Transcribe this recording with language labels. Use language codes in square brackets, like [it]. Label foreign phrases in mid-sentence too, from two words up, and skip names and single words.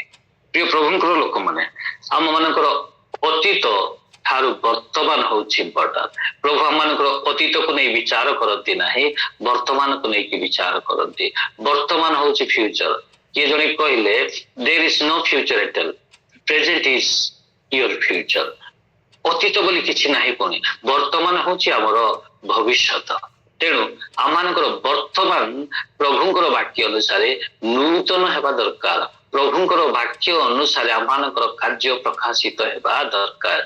[or] ପ୍ରିୟ ପ୍ରଭୁଙ୍କର ଲୋକମାନେ, ଆମ ମାନଙ୍କର ଅତୀତ ଠାରୁ ବର୍ତ୍ତମାନ ହଉଛି ଇମ୍ପୋର୍ଟାଣ୍ଟ। ପ୍ରଭୁ ଆମମାନଙ୍କର ଅତୀତକୁ ନେଇ ବିଚାର କରନ୍ତି ନାହିଁ, ବର୍ତ୍ତମାନକୁ ନେଇକି ବିଚାର କରନ୍ତି। ବର୍ତ୍ତମାନ ହଉଛି ଫ୍ୟୁଚର। କିଏ ଜଣେ କହିଲେ, [en] there is no future at all, present is your future. [or] ଅତୀତ ବୋଲି କିଛି ନାହିଁ, ପୁଣି ବର୍ତ୍ତମାନ ହଉଛି ଆମର ଭବିଷ୍ୟତ। ତେଣୁ ଆମମାନଙ୍କର ବର୍ତ୍ତମାନ ପ୍ରଭୁଙ୍କର ବାକ୍ୟ ଅନୁସାରେ ନୂତନ ହେବା ଦରକାର। ପ୍ରଭୁଙ୍କର ବାକ୍ୟ ଅନୁସାରେ ଆମମାନଙ୍କର କାର୍ଯ୍ୟ ପ୍ରକାଶିତ ହେବା ଦରକାର।